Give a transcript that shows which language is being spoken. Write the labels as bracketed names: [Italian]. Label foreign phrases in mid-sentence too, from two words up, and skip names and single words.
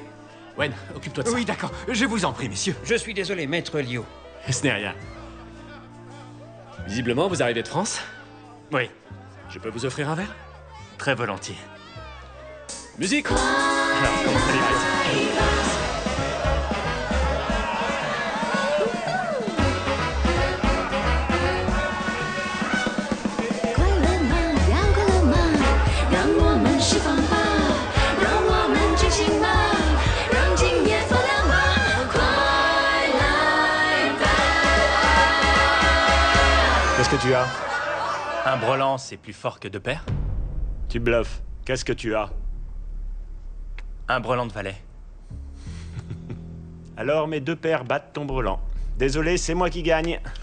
[French] Wen, occupe-toi de ça. Oui, d'accord. Je vous en prie, messieurs. Je suis désolé, maître Liu. Ce n'est rien. Visiblement, vous arrivez de France. Oui, Je peux vous offrir un verre? très volontiers. Musique! Alors, comment allez-vous? [Chinese] 快乐吗？要快乐吗？让我们释放吧，让我们觉醒吧，让今夜发亮吧，快来吧！ [French] Qu'est-ce que tu as? Un brelan, c'est plus fort que deux paires? Tu bluffes. Qu'est-ce que tu as? Un brelan de valet. Alors mes deux paires battent ton brelan. Désolé, c'est moi qui gagne.